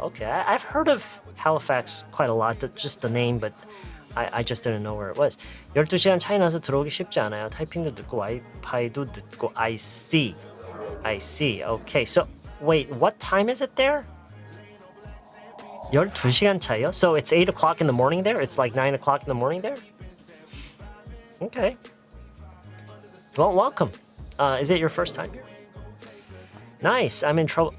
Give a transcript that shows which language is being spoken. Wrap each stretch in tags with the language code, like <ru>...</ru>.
<en>Okay, I've heard of Halifax quite a lot, just the name, but I just didn't know where it was.</en> <ko>12시간 차이 나서 들어오기 쉽지 않아요. 타이핑도 듣고 와이파이도 듣고</ko> <en>I see. Okay, so wait, what time is it there?</en> <ko>12시간 차이요?</ko> <en>So it's 8 o'clock in the morning there? It's like 9 o'clock in the morning there? Okay. Well, welcome. Is it your first time here? Nice. I'm in trouble.</en>